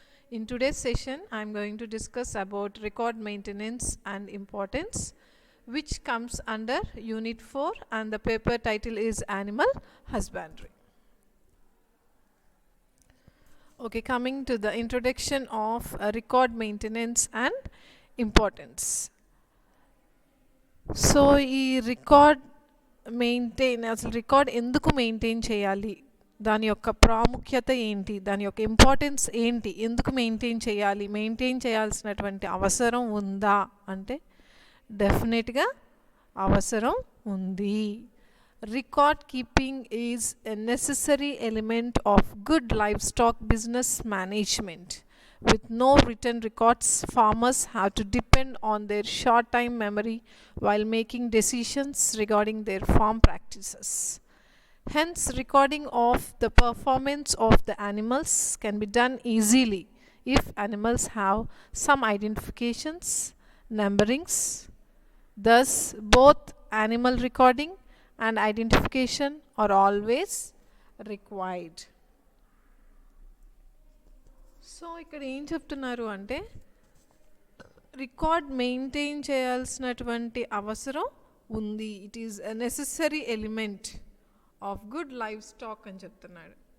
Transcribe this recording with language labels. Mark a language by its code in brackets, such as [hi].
[en] In today's session, I am going to discuss about record maintenance and importance, which comes under Unit 4, and the paper title is Animal Husbandry. Okay, coming to the introduction of record maintenance and importance. [te] So, ఈ record maintain అసలు record ఎందుకు maintain చేయాలి, దాని యొక్క ప్రాముఖ్యత ఏంటి, దాని యొక్క ఇంపార్టెన్స్ ఏంటి, ఎందుకు మెయింటైన్ చేయాలి, మెయింటైన్ చేయాల్సినటువంటి అవసరం ఉందా అంటే డెఫినెట్గా అవసరం ఉంది. [en] Record keeping is a necessary element of good livestock business management. With no written records, farmers have to depend on their short time memory while making decisions regarding their farm practices. Hence, recording of the performance of the animals can be done easily if animals have some identifications, numberings. Thus, both animal recording and identification are always required. [te] So ఇక్కడ ఏం చెప్తున్నారు అంటే record maintain చేయాల్సినటువంటి అవసరం ఉంది. [en] it is a necessary element of good livestock [te] అని చెప్తున్నాడు.